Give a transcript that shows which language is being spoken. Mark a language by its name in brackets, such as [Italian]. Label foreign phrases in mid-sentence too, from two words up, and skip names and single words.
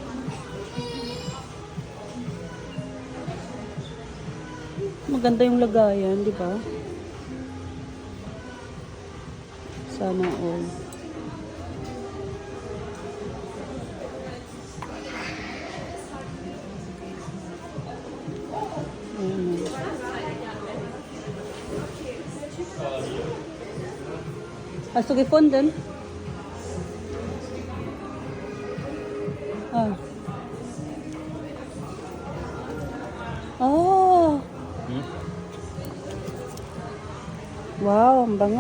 [Filipino] Maganda yung lagayan, di ba? Sana all. Ayan. [German] Hast du gefunden? Ah. Oh. [Filipino] Wow, ang bango.